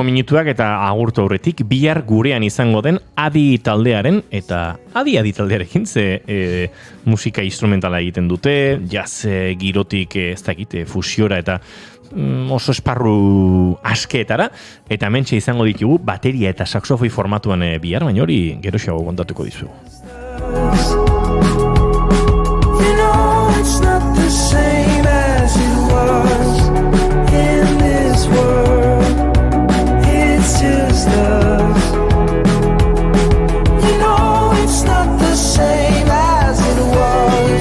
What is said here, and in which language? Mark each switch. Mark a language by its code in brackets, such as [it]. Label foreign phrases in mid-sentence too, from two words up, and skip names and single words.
[eu] minutuak eta agurtu aurretik bihar gurean izango den Adi taldearen eta Adi taldearekin ze musika instrumentala egiten dute, jazz girotik ez dakit fusiora eta oso esparru askeetara eta hementxe izango ditugu bateria eta saxofoi formatuan bihar, baina hori geroxeago kontatuko dizugu. [en] It's not the same as it was in this world. It's just us. You know it's not the same as it was.